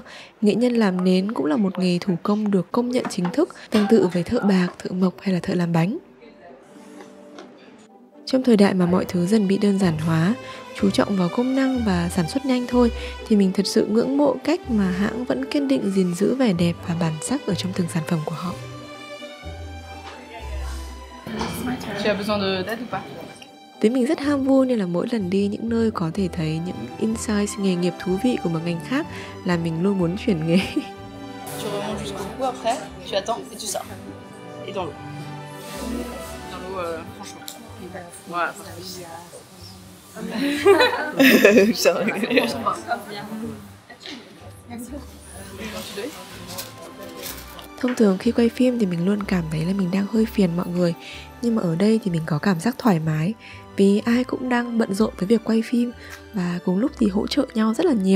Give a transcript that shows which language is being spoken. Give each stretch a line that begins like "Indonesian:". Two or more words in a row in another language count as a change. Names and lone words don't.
Vietnamese: Nghệ nhân làm nến cũng là một nghề thủ công được công nhận chính thức, tương tự với thợ bạc, thợ mộc hay là thợ làm bánh. Trong thời đại mà mọi thứ dần bị đơn giản hóa, chú trọng vào công năng và sản xuất nhanh thôi, thì mình thật sự ngưỡng mộ cách mà hãng vẫn kiên định gìn giữ vẻ đẹp và bản sắc ở trong từng sản phẩm của họ.
French: Tu as besoin d'aide ou pas?
Vietnamese: Với mình rất ham vui nên là mỗi lần đi những nơi có thể thấy những insights nghề nghiệp thú vị của một ngành khác là mình luôn muốn chuyển nghề.
French: Tu remontes jusqu'au bout après, tu attends et tu sors. Et dans l'eau. Dans l'eau, franchement. Voilà.
Vietnamese: Thông thường khi quay phim thì mình luôn cảm thấy là mình đang hơi phiền mọi người. Nhưng mà ở đây thì mình có cảm giác thoải mái vì ai cũng đang bận rộn với việc quay phim và cùng lúc thì hỗ trợ nhau rất là nhiều.